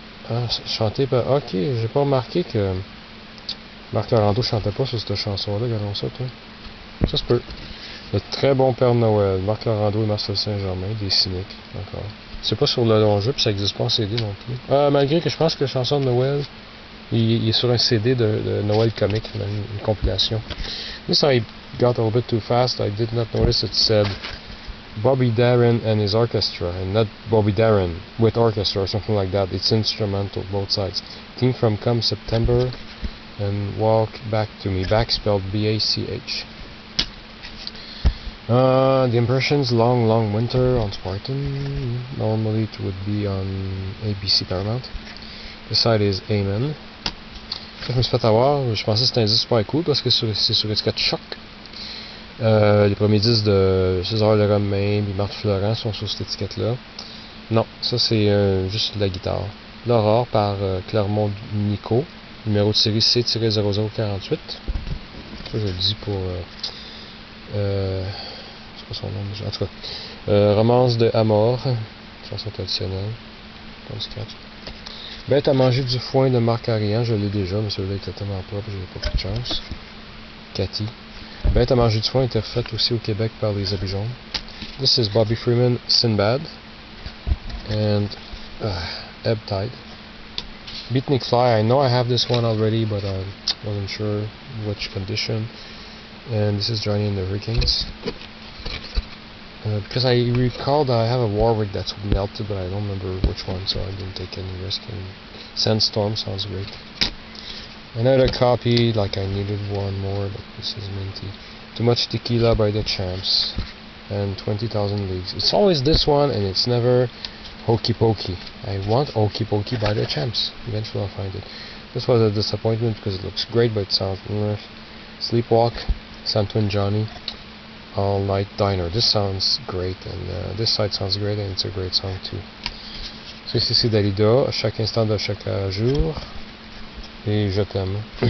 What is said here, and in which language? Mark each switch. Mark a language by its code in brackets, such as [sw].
[fr] Ah, chanté par. Ok, j'ai pas remarqué que Marc Laurando chantait pas sur cette chanson-là, regardons ça, toi. Ça se peut. Le très bon Père Noël, Marc Laurando et Marcel Saint-Germain, des Cyniques, encore. C'est pas sur le long jeu, puis ça existe pas en CD non plus. Malgré que je pense que la chanson de Noël, il est sur un CD de Noël comique, une compilation. [en] This I got a little bit too fast. I did not notice it said Bobby Darin and his orchestra, and not Bobby Darin with orchestra or something like that. It's instrumental, both sides. Theme from Come September and Walk Back to Me, back spelled B-A-C-H. The Impressions, Long Long Winter on Spartan. Normally it would be on ABC Paramount. This side is Amen. [fr] Je me suis fait avoir, je pensais que c'était un disque super cool parce que c'est sur étiquette Choc. Les premiers disques de César Leromain et Marthe Florent sont sur cette étiquette-là. Non, ça c'est juste de la guitare. L'Aurore par Clermont Nico. Numéro de série C-0048. Ça, je le dis pour... c'est quoi son nom déjà? En tout cas, Romance de Amor, chanson traditionnelle, comme sketch. Bête à manger du foin de Marc Arian, je l'ai déjà, mais celui-là était tellement propre, j'ai pas de chance. Cathy. Bête à manger du foin était faite aussi au Québec par les Habits jaunes. [en] This is Bobby Freeman, Sinbad, and Ebb Tide. Beatnik Fly, I know I have this one already, but I wasn't sure which condition. And this is Johnny and the Hurricanes. Because I recall that I have a Warwick that's melted, but I don't remember which one, so I didn't take any risk. And Sandstorm sounds great. Another copy, like I needed one more, but this is minty. Too Much Tequila by the Champs. And 20,000 Leagues. It's always this one, and it's never Hokey Pokey. I want Hokey Pokey by the Champs. Eventually I'll find it. This was a disappointment because it looks great, but it sounds... Sleepwalk, Santo and Johnny. All Night Diner. This sounds great, and this side sounds great, and it's a great song too. [fr] So ici c'est Dalida, à chaque instant de chaque jour, et Je t'aime.